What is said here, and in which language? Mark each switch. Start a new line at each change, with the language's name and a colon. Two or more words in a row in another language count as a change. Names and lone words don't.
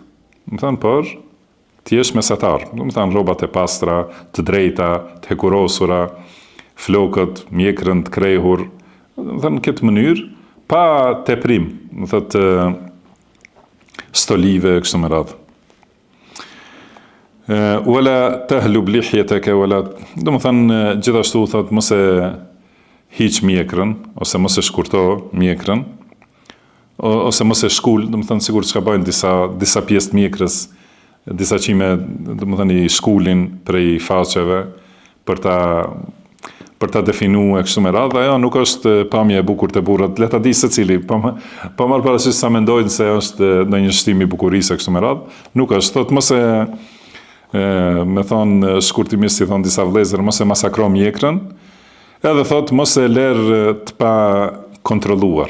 Albanian: Do thënë, por ti jesh mesatar, do të thënë rrobat e pastra, të drejta, të hekurosura, flokët, mjekrën të krehur, do të thënë në këtë mënyrë, pa teprim, do thotë stolive kështu me radhë.
Arabic: ولا تحلب لحيتك ولا,
Albanian: do të thënë gjithashtu thot mos e hiq mjekrën ose mos e shkurto mjekrën ose mos e shkul, do të thënë sigur çka bëjnë disa pjesë të mjekrës, disa qime, do të thënë i shkulin prej faqeve për ta definuar kështu me radhë, ajo nuk është pamje e bukur të burrat, le ta di secili, pa marr parasysh sa mendojnë se është ndonjë shtim i bukurisë kështu me radhë, nuk është, thot mos e me thonë shkurtimisht, si thonë disa vëllezër, mos e masakro mjekrën, edhe thot mos e lërë të pa kontrolluar.